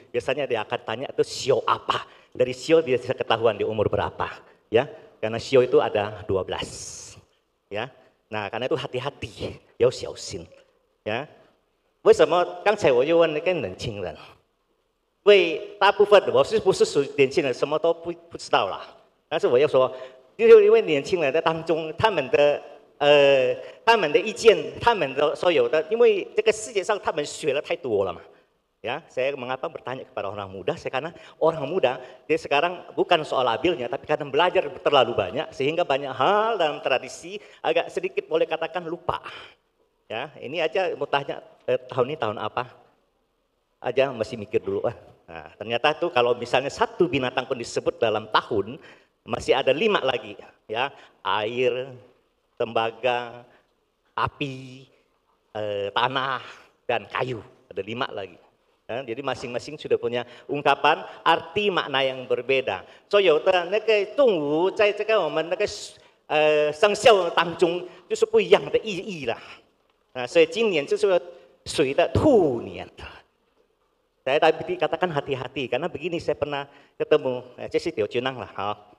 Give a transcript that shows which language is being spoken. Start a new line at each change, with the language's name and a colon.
Indonesian: Biasanya dia akan tanya itu sio apa. Dari sio dia bisa ketahuan di umur berapa, ya. Karena sio itu ada 12, ya. Nah, karena itu hati-hati,
Chinese: 要小心，
Indonesian: ya.
Chinese: 为什么刚才我就问那个年轻人？因为大部分我不是属于年轻人，什么都不知道啦。但是我要说，就是因为年轻人在当中，他们的意见，他们的所有的，因为这个世界上他们学了太多了嘛。
Indonesian: Ya, saya mengapa bertanya kepada orang muda? Karena orang muda dia sekarang bukan soal labilnya, tapi karena belajar terlalu banyak sehingga banyak hal dalam tradisi agak sedikit boleh katakan lupa. Ya, ini aja mau tanya tahun ini tahun apa? Aja masih mikir dulu. Nah, ternyata tuh kalau misalnya satu binatang pun disebut dalam tahun, masih ada 5 lagi, ya, air, tembaga, api, tanah dan kayu, ada 5 lagi. Jadi masing-masing sudah punya ungkapan arti makna yang berbeda.
Chinese: 所有的那个动物在这个我们那个生肖当中就是不一样的意义了。所以今年就是水的兔年。
Indonesian: Saya tadi katakan hati-hati karena begini saya pernah ketemu,
Chinese: 这是条军lang lah, 好。